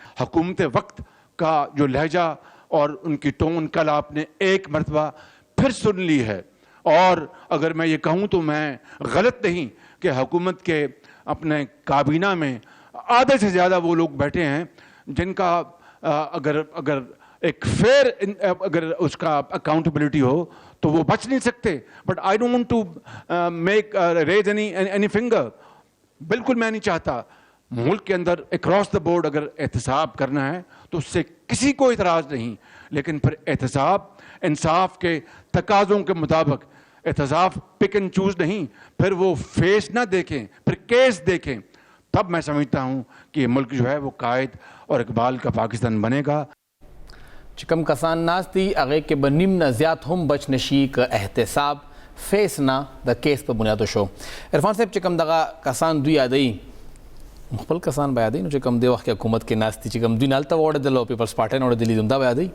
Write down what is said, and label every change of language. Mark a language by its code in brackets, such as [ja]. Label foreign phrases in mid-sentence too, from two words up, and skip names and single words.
[ur] حکومت وقت کا جو لہجہ اور ان کی ٹون کل آپ نے ایک مرتبہ پھر سن لی ہے، اور اگر میں یہ کہوں تو میں غلط نہیں کہ حکومت کے اپنے کابینہ میں آدھے سے زیادہ وہ لوگ بیٹھے ہیں جن کا اگر ایک فیئر اگر اس کا اکاؤنٹیبلٹی ہو تو وہ بچ نہیں سکتے. [en] But I don't want to make raise any finger. [ur] بالکل میں نہیں چاہتا. ملک کے اندر [en] across the board [ur] اگر احتساب کرنا ہے تو اس سے کسی کو اعتراض نہیں, لیکن پھر احتساب انصاف کے تقاضوں کے مطابق, احتساب [en] pick and choose [ur] نہیں. پھر وہ فیس نہ دیکھیں, پھر کیس دیکھیں, تب میں سمجھتا ہوں کہ یہ ملک جو ہے وہ قائد اور اقبال کا پاکستان بنے گا. [ps] چکم کسان ناستی اغه کې به نیم نه زیات هم بچ نشي که احتساب فیس نه د کیس په بنیادو شو. عرفان صاحب چې کوم دغه کسان دوی یادوي, خپل کسان به یادوي, نو چې کوم دی وخت کې حکومت کې ناستي چې کوم دوی نه هلته وړېدل او پیپلز پارټۍ نه وړېدلي دا به یادوي.